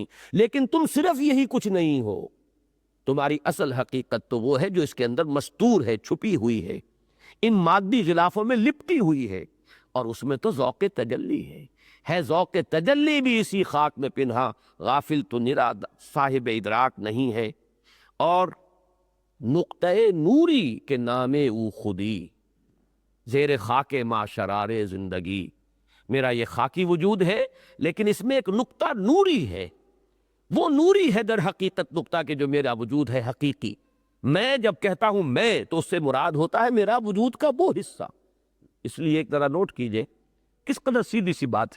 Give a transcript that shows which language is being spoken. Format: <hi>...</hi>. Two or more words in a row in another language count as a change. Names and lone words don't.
<ur>لیکن تم صرف یہی کچھ نہیں ہو، تمہاری اصل حقیقت تو وہ ہے جو اس کے اندر مستور ہے، چھپی ہوئی ہے، ان مادی غلافوں میں لپٹی ہوئی ہے، اور اس میں تو ذوق تجلی ہے ذوق تجلی بھی اسی خاک میں پنہا، غافل تو نرا صاحب ادراک نہیں ہے۔</ur> <fa>اور نقطۂ نوری کے نام او خودی، زیر خاک ما شرار زندگی۔</fa> <ur>میرا یہ خاکی وجود ہے، لیکن اس میں ایک نقطہ نوری ہے، وہ نوری ہے در حقیقت نقطہ کہ جو میرا وجود ہے حقیقی۔ میں جب کہتا ہوں میں، تو اس سے مراد ہوتا ہے میرا وجود کا وہ حصہ۔ اس لیے ایک ذرا نوٹ کیجئے کس قدر سیدھی سی بات ہے۔</ur>